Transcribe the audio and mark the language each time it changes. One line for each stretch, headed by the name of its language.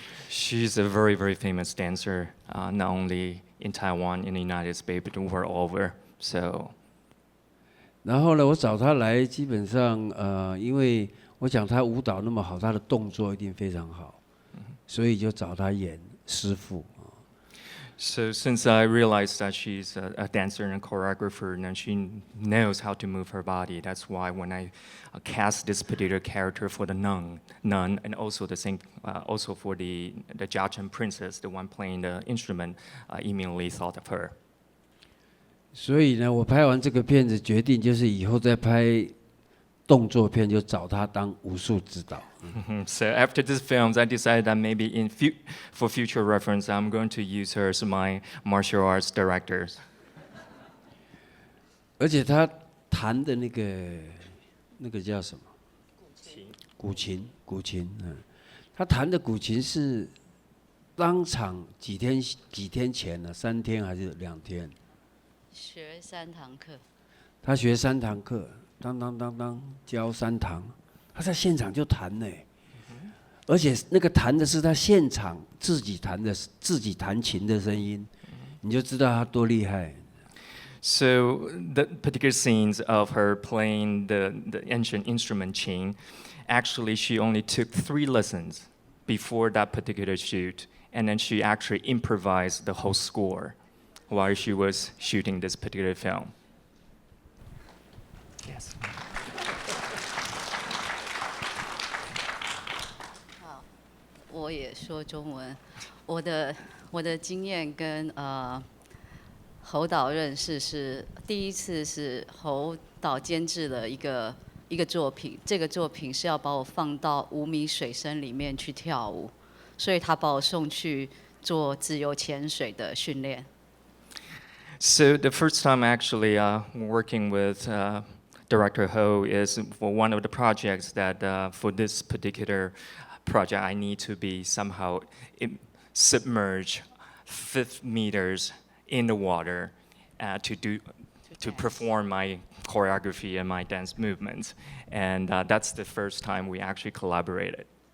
English: She's a very, very famous dancer, not only in Taiwan, in the United States, but the world over. So.
Chinese: 然后呢，我找他来，基本上因为我讲他舞蹈那么好，他的动作一定非常好，所以就找他演师傅。
English: So since I realized that she's a dancer and a choreographer, and she knows how to move her body, that's why when I cast this particular character for the nun, and also the same, also for the Jiacheng princess, the one playing the instrument, I immediately thought of her.
Chinese: 所以呢，我拍完这个片子，决定就是以后再拍动作片，就找他当武术指导。
English: So after this film, I decided that maybe for future reference, I'm going to use her as my martial arts director.
Chinese: 而且他弹的那个叫什么？古琴。他弹的古琴是当场几天前呢？3天还是2天？学3堂课。他学3堂课，当教3堂，他在现场就弹呢，而且那个弹的是他现场自己弹琴的声音，你就知道他多厉害。
English: So the particular scenes of her playing the ancient instrument qing, actually she only took 3 lessons before that particular shoot, and then she actually improvised the whole score while she was shooting this particular film. Yes.
Chinese: 我也说中文。我的经验跟侯导认识是第一次是侯导监制了一个作品，这个作品是要把我放到5米水深里面去跳舞，所以他把我送去做自由潜水的训练。
English: So the first time actually working with Director Hou is for one of the projects that for this particular project I need to be somehow submerged 5 meters in the water to perform my choreography and my dance movements, and that's the first time we actually collaborated.